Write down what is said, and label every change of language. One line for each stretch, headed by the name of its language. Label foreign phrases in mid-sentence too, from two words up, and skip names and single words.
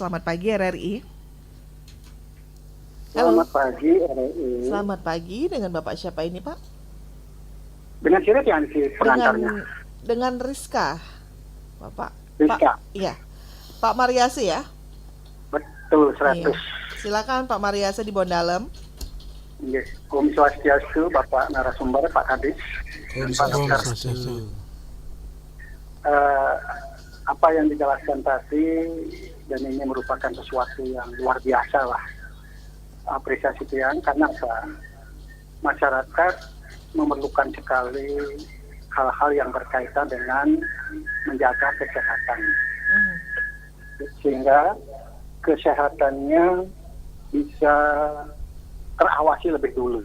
Indonesian: Selamat pagi RRI. Halo. Selamat pagi RRI. Selamat pagi, dengan Bapak siapa ini Pak? Dengan siapa yang si pengantarnya? Dengan Rizka, Bapak. Rizka. Iya. Pak Mariasi ya? Betul, 100. Iya. Silakan Pak Mariasi di Bondalem. Yes.
Balinese: Om Swastiastu,
Indonesian: Bapak narasumber, Pak Kadis. Om Pak Dokter. Swastiastu. Apa yang dijelaskan tadi dan ini merupakan sesuatu yang luar biasa lah. Apresiasi yang karena apa? Masyarakat memerlukan sekali hal-hal yang berkaitan dengan menjaga kesehatan, sehingga kesehatannya bisa terawasi lebih dulu.